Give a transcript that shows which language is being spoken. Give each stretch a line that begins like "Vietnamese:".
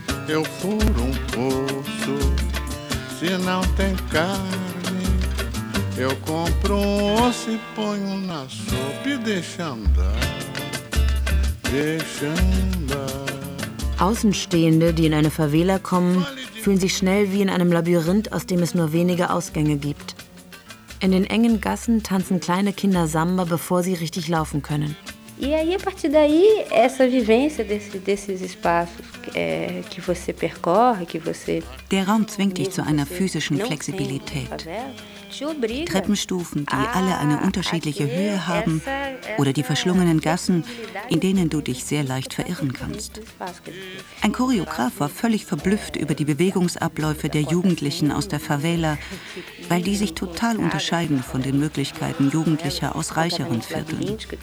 Portuguese: Eu furo poço, se não tem carne, eu compro osso e ponho na sopa e deixo andar, deixo andar.
German: Außenstehende, die in eine Favela kommen, fühlen sich schnell wie in einem Labyrinth, aus dem es nur wenige Ausgänge gibt. In den engen Gassen tanzen kleine Kinder Samba, bevor sie richtig laufen können.
Portuguese: E aí, a partir daí, essa vivência desses espaços que você percorre, que você...
German: Der Raum zwingt dich zu einer physischen Flexibilität. Treppenstufen, die alle eine unterschiedliche Höhe haben, oder die verschlungenen Gassen, in denen du dich sehr leicht verirren kannst. Ein Choreograf war völlig verblüfft über die Bewegungsabläufe der Jugendlichen aus der Favela, weil die sich total unterscheiden von den Möglichkeiten Jugendlicher aus reicheren Vierteln.